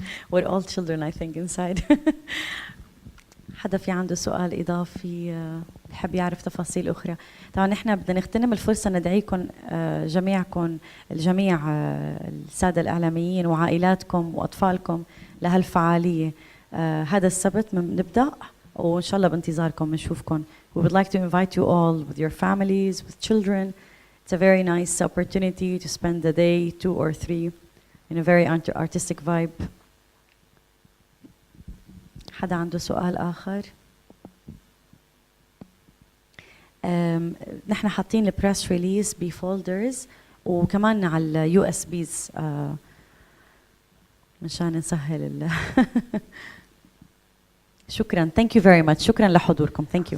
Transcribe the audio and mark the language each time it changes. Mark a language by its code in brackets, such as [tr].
[en] We're all children, I think, inside. [ar] حدا في عنده سؤال إضافي بحب يعرف تفاصيل أخرى؟ طبعا نحن بدنا نغتنم الفرصة ندعيكم جميعكم الجميع السادة الإعلاميين وعائلاتكم وأطفالكم لهالفعالية. هذا السبت نبدأ وإن شاء الله بانتظاركم بنشوفكم. [en] We would like to invite you all with your families, with children. It's a very nice opportunity to spend the day, 2 or 3, in a very artistic vibe. [ar] حدا عنده سؤال آخر؟ نحن حاطين البريس ريليز بفولدرز وكمان على اليو اس بيز مشان نسهل شكرا. [en] Thank you very much. [ar] شكرا لحضوركم. [en] Thank you.